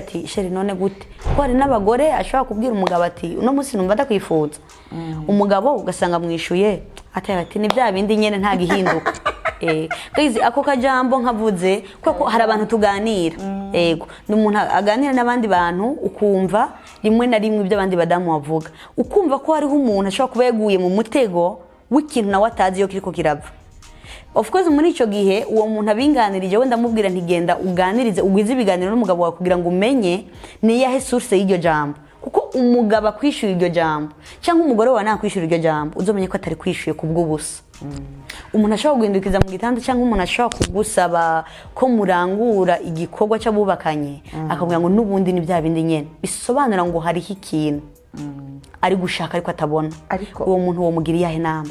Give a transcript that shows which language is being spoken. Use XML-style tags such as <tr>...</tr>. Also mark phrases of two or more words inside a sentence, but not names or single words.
<rn>ati sheri none gute ko hari n'abagore ashobora kubwira umugabo ati uno munsi numva ndakwifuza umugabo ugasanga mwishuye ati ni bya bindi nyene nta gihinduka guys ako kajambo nkavuze kuko hari abantu tuganira yego n'umuntu aganira n'abandi bantu ukumva rimwe na rimwe ibyo abandi badamu bavuga ukumva ko hariho umuntu ashobora kuba yaguye mu mutego w'ikintu nawe atazi yo kiriko kirava</rn> <en>of course</en> <rn>muri ico gihe uwo muntu abinganirije wenda mubwira ntigenda uganirize ugwize ibiganiro n'umugabo wawe kugira ngo umenye ni yahe source y'iryo jambo kuko umugabo akwishura iryo jambo cyangwa umugore wawe nakwishura iryo jambo uzomenye ko atari kwishuye kubw'ubusa umuntu ashobora guhindukiza mu gitanda cyangwa umuntu ashobora kugusaba ko murangura igikorwa cy'abubakanye akabwira ngo n'ubundi ni bya bindi nyene bisobanura ngo hariho ikintu ari gushaka ariko atabona uwo muntu wo mugira yahe nama</rn>